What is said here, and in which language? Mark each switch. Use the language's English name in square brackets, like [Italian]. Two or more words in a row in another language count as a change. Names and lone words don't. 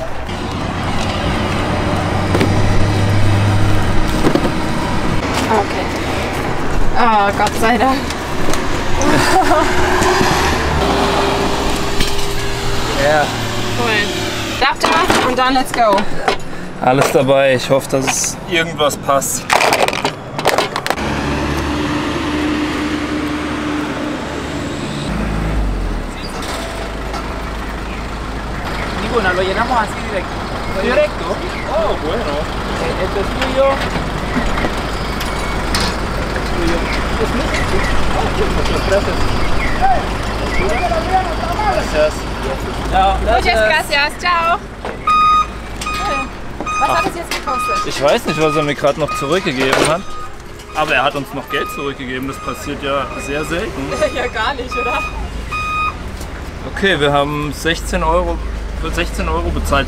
[German] Okay. Oh, Gott sei Dank. Ja. Cool. Aftermath und dann [English] let's go. [German] Alles dabei. Ich hoffe, dass irgendwas passt. [Spanish] Ninguna, lo llenamos así directo. Directo? Oh, bueno. Este es tuyo. Es tuyo. Muchas gracias. Gracias. [German] Ja, [Spanish] Muchas gracias. Ciao. [German] Was hat es jetzt gekostet? Ich weiß nicht, was er mir gerade noch zurückgegeben hat. Aber er hat uns noch Geld zurückgegeben. Das passiert ja sehr selten. Ja, gar nicht, oder? Okay, wir haben 16 Euro bezahlt.